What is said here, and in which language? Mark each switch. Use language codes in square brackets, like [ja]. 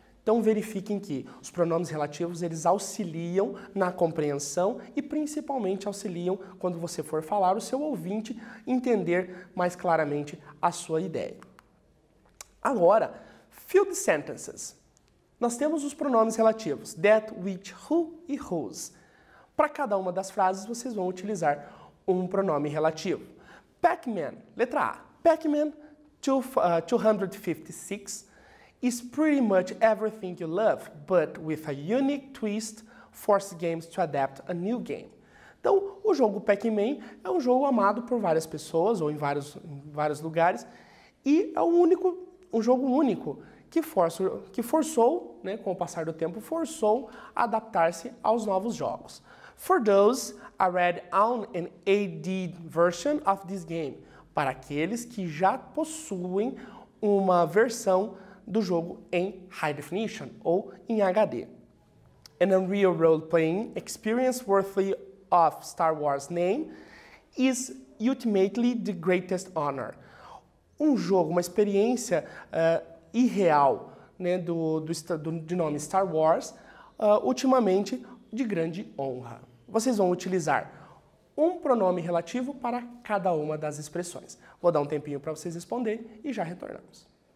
[pt] Então verifiquem que os pronomes relativos eles auxiliam na compreensão e principalmente auxiliam quando você for falar o seu ouvinte entender mais claramente a sua ideia. Agora, [en] field sentences. [pt] Nós temos os pronomes relativos that, which, who e whose. Para cada uma das frases, vocês vão utilizar um pronome relativo. Pac-Man, letra A. [en] Pac-Man 256 is pretty much everything you love, but with a unique twist, force games to adapt a new game. [pt] Então, o jogo Pac-Man é um jogo amado por várias pessoas, ou em vários lugares, e é um jogo único que forçou, né, com o passar do tempo, forçou a adaptar-se aos novos jogos. [en] For those already own an AD version of this game. [pt] Para aqueles que já possuem uma versão do jogo em High Definition ou em HD. [en] An unreal role-playing experience worthy of Star Wars name is ultimately the greatest honor. [pt] Um jogo, uma experiência irreal, né, de nome Star Wars, ultimamente de grande honra. Vocês vão utilizar um pronome relativo para cada uma das expressões. Vou dar um tempinho para vocês responderem e já retornamos.